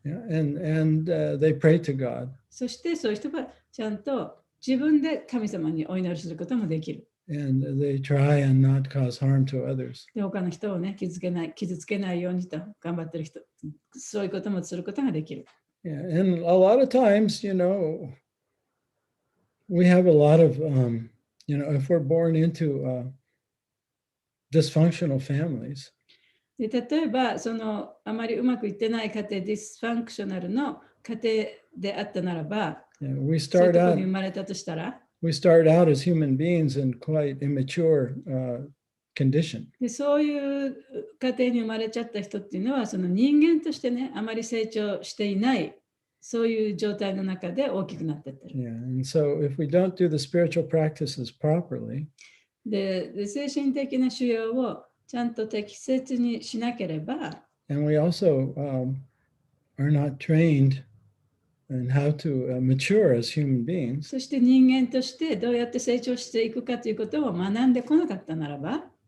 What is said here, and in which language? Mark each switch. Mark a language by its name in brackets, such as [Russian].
[English] Yeah, and they pray to God. [Japanese] そしてそういう人はちゃんと自分で神様にお祈りすることもできる。 [English] And they try and not cause harm to others. [Japanese] で、他の人をね、傷つけないようにと頑張ってる人、そういうこともすることができる。 [English] Yeah, and a lot of times, we have a lot of, if we're born into dysfunctional families, [Japanese] で例えばあまりうまくいってない家庭、ディスファンクショナルの家庭であったならば、 [English] we [Japanese] そういう [English] start [Japanese] ところ [English] out [Japanese] に生まれたとしたら、 [English] as human beings in quite immature condition. [Japanese] でそういう家庭に生まれちゃった人っていうのは、その人間としてね、あまり成長していない、そういう状態の中で大きくなっていってる。 [English] Yeah, and so if we don't do the spiritual practices properly, [Japanese] で精神的な修養をちゃんと適切にしなければ、 [English] and we also are not trained in how to mature as human beings, [Japanese] そして人間としてどうやって成長していくかということを学んでこなかったならば、